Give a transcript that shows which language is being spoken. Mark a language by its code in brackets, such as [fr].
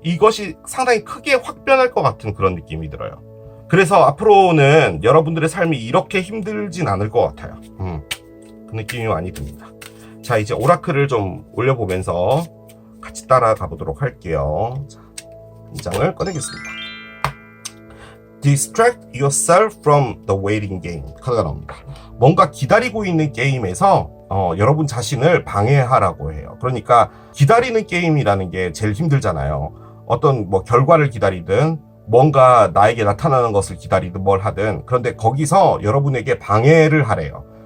[ko] 이것이 상당히 크게 확 변할 것 같은 그런 느낌이 들어요. 그래서 앞으로는 여러분들의 삶이 이렇게 힘들진 않을 것 같아요. 그 느낌이 많이 듭니다. 자, 이제 오라클을 좀 올려보면서 같이 따라가 보도록 할게요. 자, 이 장을 꺼내겠습니다. [en] Distract yourself from the waiting game [ko] 카드가 나옵니다. 뭔가 기다리고 있는 게임에서 여러분 자신을 방해하라고 해요. 그러니까 기다리는 게임이라는 게 제일 힘들잖아요. 어떤 뭐 결과를 기다리든 뭔가 나에게 나타나는 것을 기다리든 뭘 하든, 그런데 거기서 여러분에게 방해를 하래요.